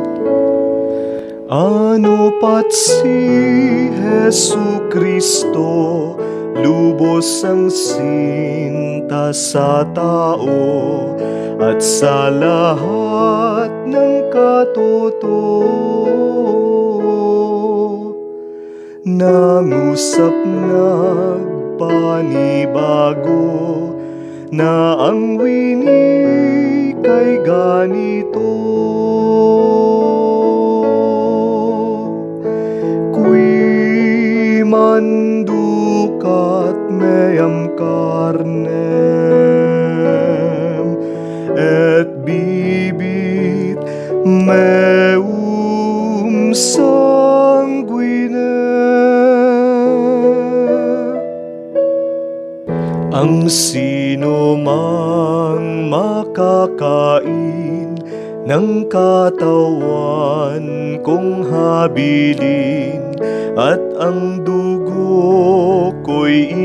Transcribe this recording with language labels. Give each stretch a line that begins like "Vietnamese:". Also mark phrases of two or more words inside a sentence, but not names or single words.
Filipino: Ano pat si Jesu Kristo, lubos ang sinta sa tao, at sa lahat ng katotohanan nangusap nagpanibago, na ang wini kay ganito.
Latin: Qui manducat meam carnem, et bibit meum sanguine.
Filipino: Ang sino mang makakain ng katawan kong habilin, at ang dugo ko'y